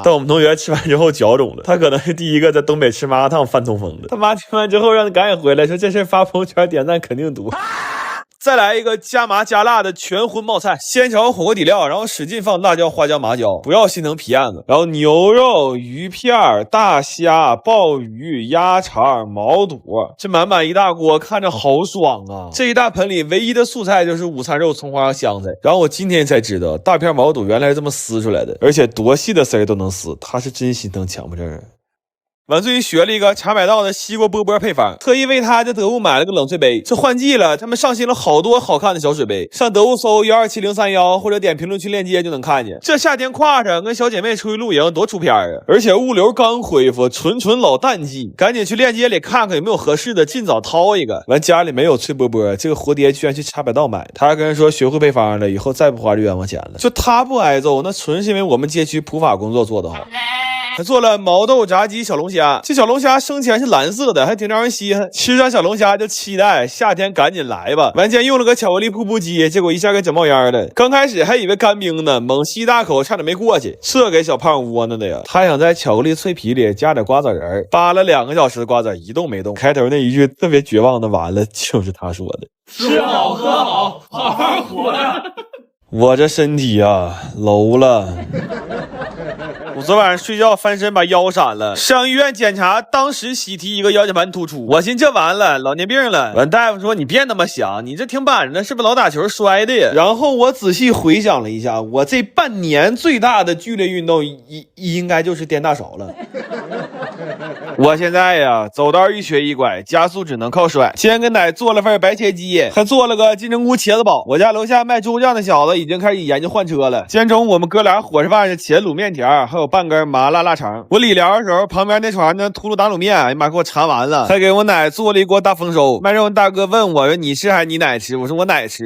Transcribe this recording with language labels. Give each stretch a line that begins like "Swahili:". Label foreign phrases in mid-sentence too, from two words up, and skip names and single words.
Chinese: 但我們同學吃完之後腳腫了，他可能是第一個在東北吃麻辣燙犯痛風的。他媽吃完之後讓他趕緊回來，說這是發朋友圈點讚肯定毒。再來一個加麻加辣的全荤冒菜，先炒火鍋底料，然後使勁放辣椒、花椒、麻椒，不要心疼皮燕子。然後牛肉、魚片、大蝦、鮑魚、鴨腸、毛肚，這滿滿一大鍋，看着好爽啊！這一大盆裡唯一的素菜就是午餐肉、蔥花和香菜。然後我今天才知道，大片毛肚原來是這麼撕出來的，而且多細的絲兒都能撕，他是真心疼強迫症。完，最近學了一個茶百道的西瓜饽饽配方，特意為他在得物買了個冷萃杯。這換季了，他們上新了好多好看的小水杯，上得物搜127031或者點評論區鏈接就能看見。這夏天挎上跟小姐妹出去露營多出片啊！而且物流剛恢復，纯老淡季，趕緊去鏈接裡看看有沒有合適的，盡早掏一個。完，家裡沒有脆饽饽，這個活爹居然去茶百道買，他還跟人說學會配方了，以後再不花這冤枉錢了。就他不挨揍，那純是因為我們街區普法工作做得好。還做了毛豆炸雞小龍蝦，這小龍蝦生前是藍色的，還挺讓人稀罕。吃上小龍蝦就期待夏天趕緊來吧。完前用了個巧克力瀑布雞，結果一下給整冒煙了。剛開始還以為乾冰呢，猛吸一大口差點沒過去，這給小胖窩囊的呀。他想在巧克力脆皮裡加點瓜子仁，扒了2個小時的瓜子一動沒動。開頭那一句特別絕望的完了就是他說的，吃好喝好，好好活着。我這身體啊楼了。我昨晚上睡覺翻身把腰閃了，上醫院檢查，當時喜提一個腰間盤突出。我尋思這完了，老年病了。完大夫說你別那麼想，你這挺板着，是不是老打球摔的呀？然後我仔細回想了一下，我這半年最大的劇烈運動應該就是顛大勺了。我現在呀走道一瘸一拐，加速只能靠甩。今天跟奶做了份白切雞，還做了個金針菇茄子煲。我家樓下賣猪醬的小子已經開始研究換車了。今天中午我們哥倆伙食飯是茄滷面條，還有半根麻辣臘腸。我理療的時候，旁邊那床呢秃噜打滷面，哎呀媽，給我馋完了。還給我奶做了一鍋大豐收。賣肉大哥問我說你吃還是你奶吃？我說我奶吃。